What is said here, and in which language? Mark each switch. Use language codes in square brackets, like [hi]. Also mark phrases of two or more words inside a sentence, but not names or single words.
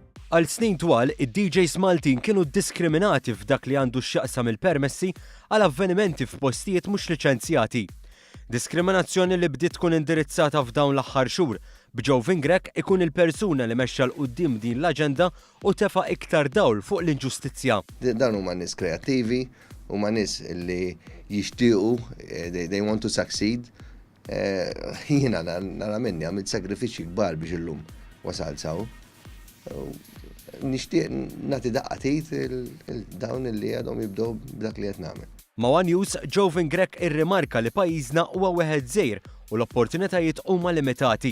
[mt] Għal snin twal, id-DJs Maltin kienu diskriminati f'dak li għandu x'jaqsam il-permessi għal avvenimenti f'postijiet mhux liċenzjati. Diskriminazzjoni li bdiet tkun indirizzata f'dawn l-aħħar xhur b'Joe Vingrek ikun il-persuna li mexxa l quddiem din l-aġenda u tefa' iktar dawl fuq l-inġustizzja. Dan huma nies kreattivi, huma nies li jixtiequ, [en] they want to succeed. [mt] Jiena nara minni għamilt sagrifiċċji kbar biex illum wasal saw. Nixtieq nagħti daqqatit dawn li għadhom jibdew b'dak li qed nagħmel. Ma' One News, Joe Vingrek irrimarka li pajjiżna huwa wieħed żgħir u l-opportunitajiet huma limitati.